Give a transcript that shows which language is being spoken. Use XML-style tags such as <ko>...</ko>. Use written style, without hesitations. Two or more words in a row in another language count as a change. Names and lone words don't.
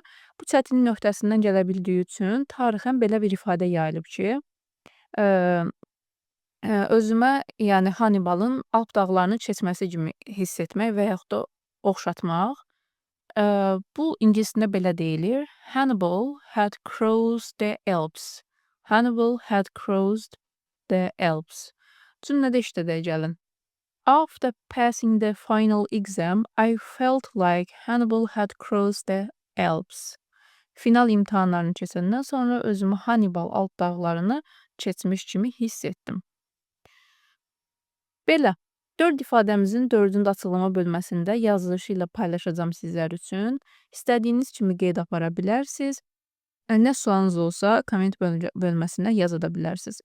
<az>Bu çətinliyin öhdəsindən gələ bildiyi üçün tarixən belə bir ifadə yayılıb ki, özümə, yəni Hannibalın Alp dağlarını keçməsi kimi hiss etmək və yaxud da oxşatmaq. Bu ingilis dilində belə deyilir.</az> <en>Hannibal had crossed the Alps. Hannibal had crossed the Alps.</en> <az>Cümlədə işlədək gəlin.</az> <en>After passing the final exam, I felt like Hannibal had crossed the Alps.</en> <az>Final imtahanlarını keçəndən sonra özümü Hannibal Alp dağlarını keçmiş kimi hiss etdim. Belə. 4 ifadəmizin 4-cü açıqlama bölməsində yazılışı ilə paylaşacağam sizlər üçün. İstədiyiniz kimi qeyd apara bilərsiniz. Nə sualınız olsa, komment bölməsinə yaza da bilərsiniz.</az>